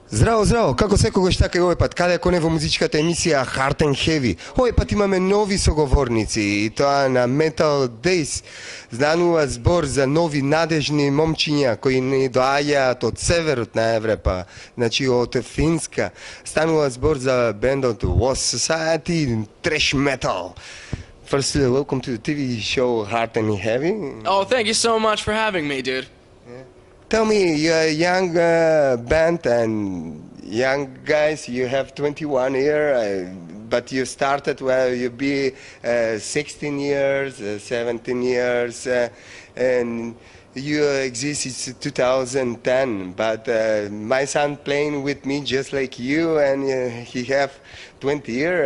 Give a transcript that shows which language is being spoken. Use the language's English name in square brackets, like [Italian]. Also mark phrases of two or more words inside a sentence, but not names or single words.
[Macedonian] Здраво, здраво! Како секогаш така и овој пат, каде коне во музичката емисија Hard and Heavy. Овој пат имаме нови соговорници и тоа на Metal Days. Станува збор за нови надежни момчиња кои ни доаѓаат од северот на Европа, значи од Финска. Станува збор за бендот Lost Society, [English] Trash Metal. Firstly, welcome to the TV show Hard and Heavy. Oh, thank you so much for having me, dude. Tell me, you're a young band and young guys, you have 21 years, but you started when you be 16 years, 17 years, and you exist since 2010, but my son playing with me just like you, and he have 20 years.